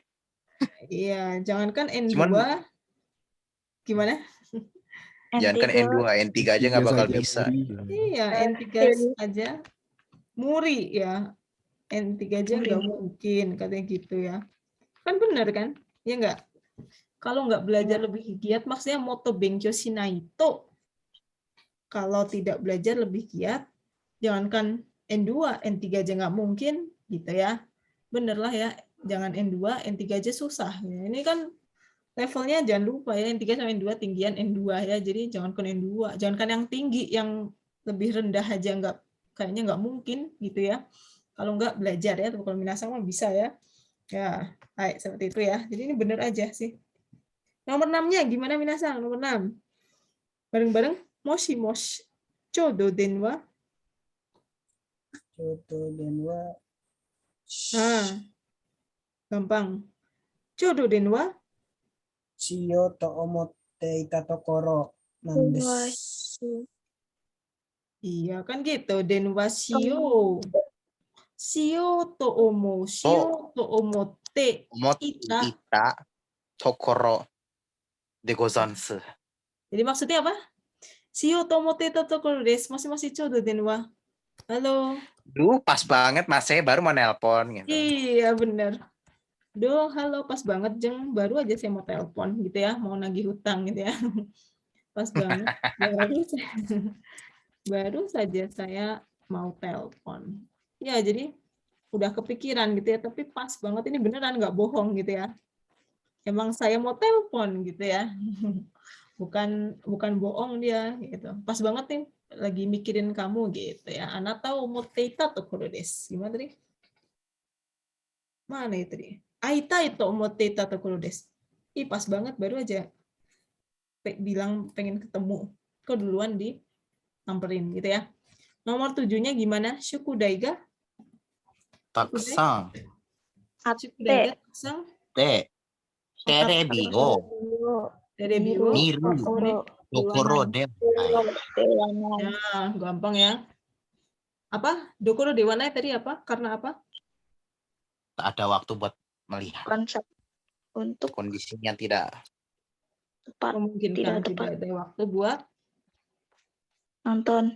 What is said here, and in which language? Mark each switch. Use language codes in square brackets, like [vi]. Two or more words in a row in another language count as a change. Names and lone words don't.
[id] Iya, jangankan N2. Gimana? Jangankan N2, N3 aja nggak bakal bisa. Iya, N3 aja. Muri ya. N3 aja nggak mungkin, katanya gitu ya. Kan bener kan? Ya nggak? Kalau nggak belajar lebih giat, maksudnya [ja] もっと勉強しないと. [id] Kalau tidak belajar lebih giat, jangankan N2, N3 aja nggak mungkin, gitu ya. Bener lah ya, jangan N2, N3 aja susah. Ini kan levelnya jangan lupa ya, N3 sama N2 tinggian N2 ya, jadi jangankan N2, jangankan yang tinggi, yang lebih rendah aja kayaknya nggak mungkin gitu ya. Kalau nggak belajar ya, kalau minasang mah bisa ya. Ya, baik, seperti itu ya. Jadi ini bener aja sih. Nomor 6-nya gimana minasang? Nomor 6. Bareng-bareng. [ja] もしもし. ちょうど電話. ちょうど電話. Gampang. ちょうど電話. しようと思っていたところなんです. [id] Iya kan gitu. [ja] 電話しよう. しようと思. しようと思っていたところでござんす. [id] Jadi maksudnya apa? [ja] しようと思っていたところです. [id] Masih [ja] ちょうど電話. [id] Halo. Duh, pas banget Mas, saya baru mau nelpon gitu. Iya, bener. Duh, halo, pas banget Jeng, baru aja saya mau telepon gitu ya, mau nagih hutang gitu ya. Pas banget. Baru saja saya mau telepon. Ya, jadi udah kepikiran gitu ya, tapi pas banget ini beneran nggak bohong gitu ya. Emang saya mau telepon gitu ya. Bukan bohong dia gitu. Pas banget nih lagi mikirin kamu gitu ya. [ja] あなた思っていたところです. [id] Gimana tadi? Mana itu tadi? [ja] 会いたいと思っていたところです. [id] Ih, pas banget baru aja bilang pengen ketemu. Kok duluan disamperin gitu ya. Nomor 7-nya gimana? [ja] 宿題が? Taksan. 宿題がたくさん? テレビを見るどころで. [id] Ya, gampang ya. Apa? [ja] どころではない [id] tadi apa? Karena apa? Tak ada waktu buat melihat. Konsep untuk Kondisinya tidak tepat, memungkinkan tidak tepat. tidak ada waktu buat Nonton